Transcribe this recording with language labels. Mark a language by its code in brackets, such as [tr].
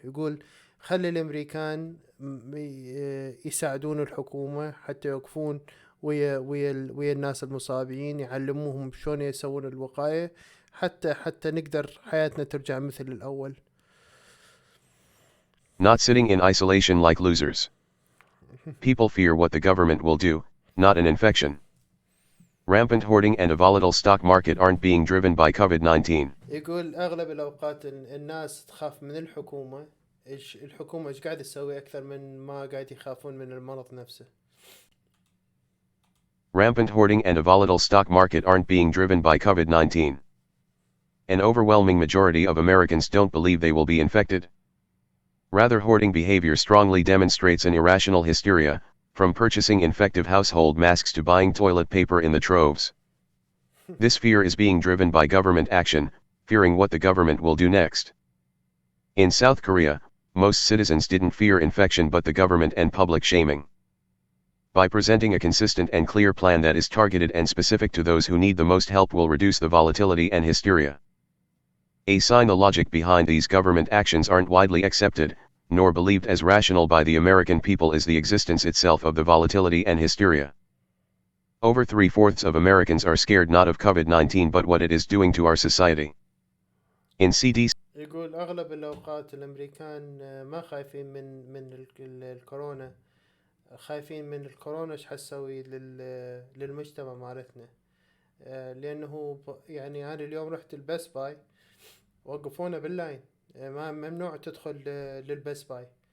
[ar] يقول خلي الامريكان يساعدون الحكومة حتى يوقفون ويا الناس المصابين، يعلموهم شلون يسوون الوقاية حتى نقدر حياتنا ترجع مثل الأول. [en] Not sitting in isolation like losers. People fear what the government will do, not an infection. Rampant hoarding and a volatile stock market aren't being driven by COVID-19. [ar] يقول أغلب الأوقات الناس تخاف من الحكومة. الحكومة إيش قاعد تسوي أكثر من ما قاعد يخافون من المرض نفسه. [en] Rampant hoarding and a volatile stock market aren't being driven by COVID-19. An overwhelming majority of Americans don't believe they will be infected. Rather, hoarding behavior strongly demonstrates an irrational hysteria, from purchasing infective household masks to buying toilet paper in the troves. This fear is being driven by government action, fearing what the government will do next. In South Korea, most citizens didn't fear infection but the government and public shaming. By presenting a consistent and clear plan that is targeted and specific to those who need the most help will reduce the volatility and hysteria. A sign the logic behind these government actions aren't widely accepted, nor believed as rational by the American people is the existence itself of the volatility and hysteria. Over 3/4 of Americans are scared not of COVID-19 but what it is doing to our society. In CDC [ar] يقول أغلب الأوقات الأمريكان ما خايفين من الكورونا، خايفين من الكورونا إيش حتسوي للمجتمع مالتنا. لأنه يعني أنا اليوم رحت البس باي وقفونا باللاين، ما ممنوع تدخل للبس باي.